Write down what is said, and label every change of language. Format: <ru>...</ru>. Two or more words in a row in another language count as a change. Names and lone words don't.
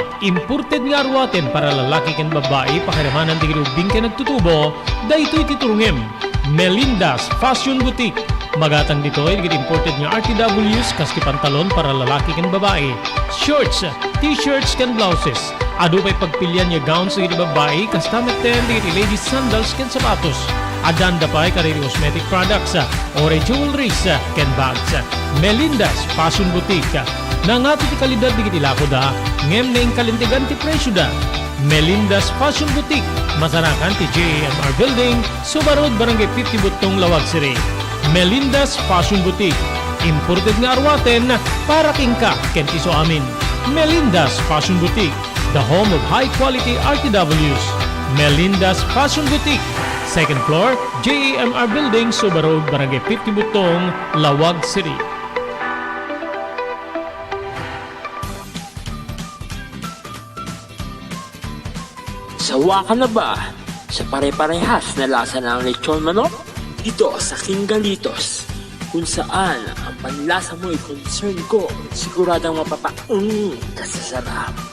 <ilo>Imported nga arwaten para lalaki ken babae pakiramanan ti grubing ken nagtutubo. Daytoy ti turungem. Melinda's Fashion Boutique. Magatang ditoy digit imported nga RTWs kas ti pantalon para lalaki ken babae. Shorts, t-shirts ken blouses. Adu pay pagpilian nga gowns digit babae kas tameten digit</ilo> <en>ladies sandals</en> <ilo>ken sapatos. Adanda pay kariri</ilo> <en>cosmetic products,</en> <ilo>ore jewelries ken bags. Melinda's Fashion Boutique. Nangato ti kalidad digiti lako da, ngem na kalintigan ti presyo da. Melinda's Fashion Boutique, masarakan ti JMR Building, Subarod, Barangay 50 Butong, Lawag City. Melinda's Fashion Boutique, imported nga arwaten para kingka ken iso amin.</ilo> <en>Melinda's Fashion Boutique, the home of high-quality RTWs. Melinda's Fashion Boutique, second floor, JMR Building, Subarod, Barangay 50 Butong, Lawag City.</en> <tl>Sawa ka na ba sa pare-parehas na lasa ng lechon manok? Ito sa King Galitos, kung saan ang panlasa mo ay concern ko, siguradang kasasarap.</tl>